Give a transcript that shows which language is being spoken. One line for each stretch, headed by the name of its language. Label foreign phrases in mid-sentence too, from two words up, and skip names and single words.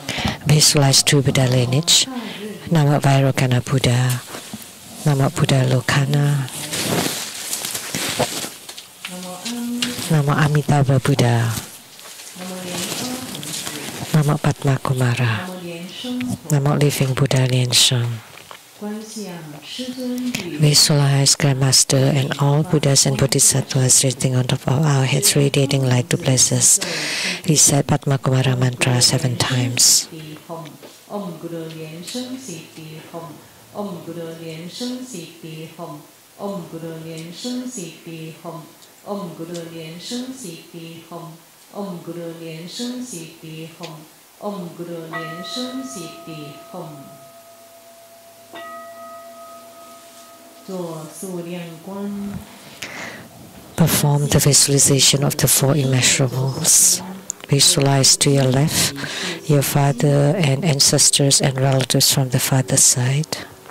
English: Visualize true Buddha lineage. Nama Vairocana Buddha. Nama Buddha Lokana. Nama Amitabha Buddha. Nama Padma Kumara. Nama Living Buddha Lian Sheng. Visualize Grandmaster and all Buddhas and Bodhisattvas resting on top of our heads, radiating light to bless us. Recite Padma Kumara mantra 7 times.
Sanskrit: Om Guru Lian Sheng Siddhi Hom. Om Guru Lian Sheng Siddhi Hom. Om Guru Lian Sheng Siddhi Hom. Om Guru Lian Sheng Siddhi Hom. Om Guru Lian Sheng Siddhi Hom. Om Guru Lian Sheng Siddhi Hom.
English: Perform the visualization of the 4 immeasurables. Visualize to your left your father and ancestors and relatives from the father's side.